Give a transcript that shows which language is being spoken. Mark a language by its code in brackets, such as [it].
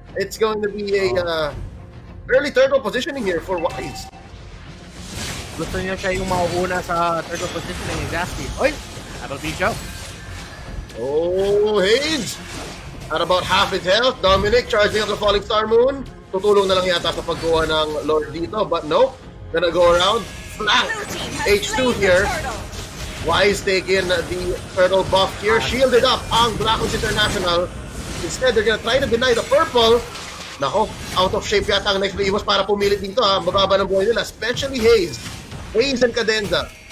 [en] It's going to be a early turtle positioning here for Wise. [tl] Gusto niya siya yung mauuna sa turtle positioning. [en] Exactly. [tl] Oy! [en] That'll be Joe. Oh, Hayes! At about half his health, Dominic charging up the Falling Star Moon. [tl] Tutulong na lang yata sa pagkuha ng Lord dito, [en] but nope. Gonna go around. Flank! H2 here. Wise taking the turtle buff here. Shielded up ang Blacklist International. Instead, they're gonna try to deny the purple. [tl] Nako, [en] out of shape [tl] yata ang [en] next play Evos [tl] para pumilit dito ha. Mababa ng buhay nila, especially Hayes. Hayes and Cadenza.